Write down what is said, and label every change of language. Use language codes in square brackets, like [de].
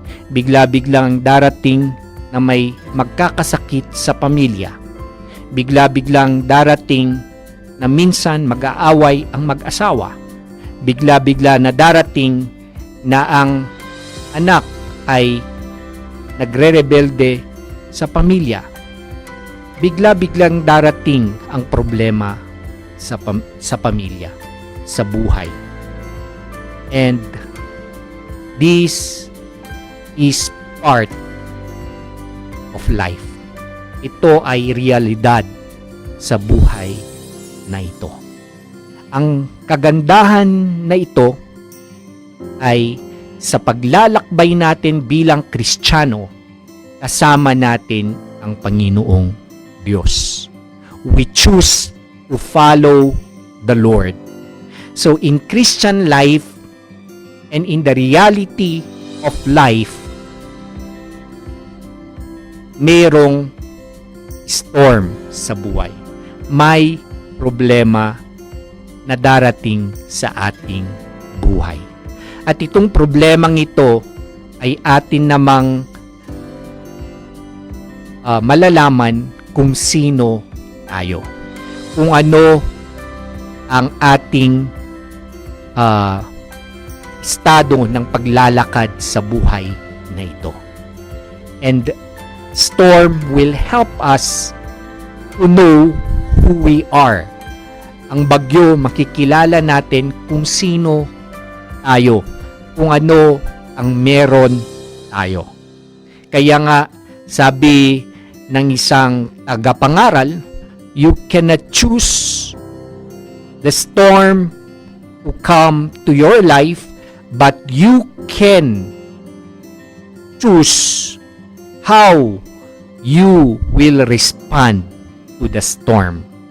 [tl] Bigla-biglang darating na may magkakasakit sa pamilya. Bigla-biglang darating na minsan mag-aaway ang mag-asawa. Bigla-bigla na darating na ang anak ay nagre-rebelde sa pamilya. Bigla-biglang darating ang problema sa pamilya, sa buhay. [en] And this is part of life. [tl] Ito ay realidad sa buhay na ito. Ang kagandahan na ito ay sa paglalakbay natin bilang Kristiyano, kasama natin ang Panginoong Diyos. [en] We choose to follow the Lord. So in Christian life, and in the reality of life, [tl] mayroong storm sa buhay. May problema na darating sa ating buhay. At itong problemang ito ay atin namang malalaman kung sino tayo. Kung ano ang ating estado ng paglalakad sa buhay na ito. [en] And storm will help us to know who we are. [tl] Ang bagyo, makikilala natin kung sino tayo, kung ano ang meron tayo. Kaya nga, sabi ng isang tagapangaral, [en] you cannot choose the storm to come to your life, but you can choose how you will respond to the storm.